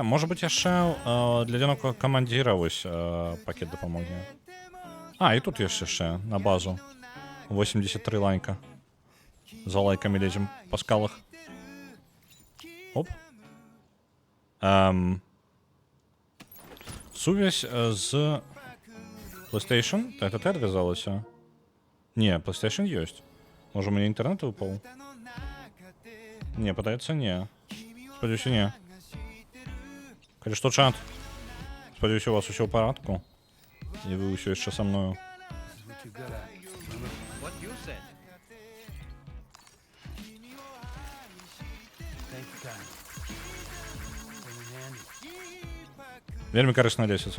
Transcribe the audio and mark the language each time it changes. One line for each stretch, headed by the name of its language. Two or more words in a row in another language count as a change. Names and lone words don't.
Belarusian: Можа быць, яшчэ для адзінокага камандзіра вось пакет дапамогі. І тут ёсць яшчэ на базу. 83 лайка.
Russian: За лайками лезем по скалах.
Belarusian: Оп. Сувязь з PlayStation?
Russian: Это ты отвязалася? Не, PlayStation есть. Может, у меня интернет упал? Не, пытается не.
Belarusian: Спадзяюся, не. Калі што, чат. Спадзяюся, у вас усё ў парадку. І вы ўсё яшчэ са мною. Вельмі карысная лесвіца.